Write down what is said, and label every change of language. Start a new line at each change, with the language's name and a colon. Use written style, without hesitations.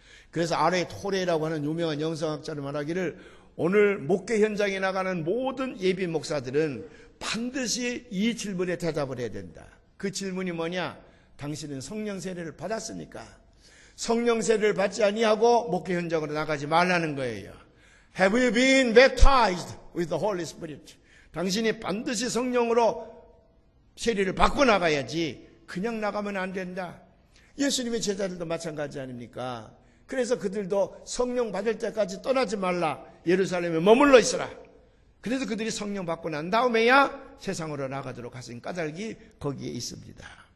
Korean: 그래서 아레 토레라고 하는 유명한 영성학자를 말하기를 오늘 목회 현장에 나가는 모든 예비 목사들은 반드시 이 질문에 대답을 해야 된다. 그 질문이 뭐냐? 당신은 성령 세례를 받았습니까? 성령 세례를 받지 아니하고 목회 현장으로 나가지 말라는 거예요.
English: Have you been baptized with the Holy Spirit?
Korean: 당신이 반드시 성령으로 세례를 받고 나가야지 그냥 나가면 안 된다. 예수님의 제자들도 마찬가지 아닙니까? 그래서 그들도 성령 받을 때까지 떠나지 말라. 예루살렘에 머물러 있어라. 그래서 그들이 성령 받고 난 다음에야 세상으로 나가도록 하신 까닭이 거기에 있습니다.